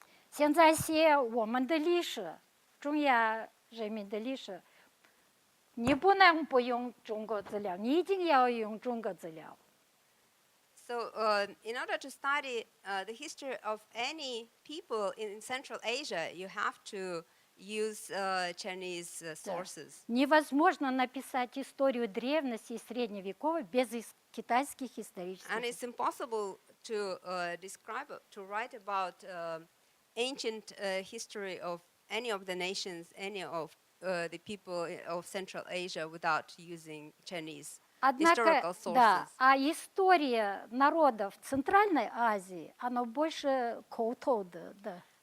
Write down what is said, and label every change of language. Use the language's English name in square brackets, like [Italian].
[Chinese] 现在写我们的历史，中亚人民的历史，你不能不用中国资料，你一定要用中国资料。 [English] So, in order to study the history of any people in Central Asia, you have to use Chinese sources. [Russian] Невозможно написать историю древности и средневековой без китайских исторических. [English] And it's impossible to to write about ancient history of any of the nations, any of the people of Central Asia without using Chinese [Russian] Однако, [English] historical sources. [Russian] да, а история народов Центральной Азии, она больше культурная, да.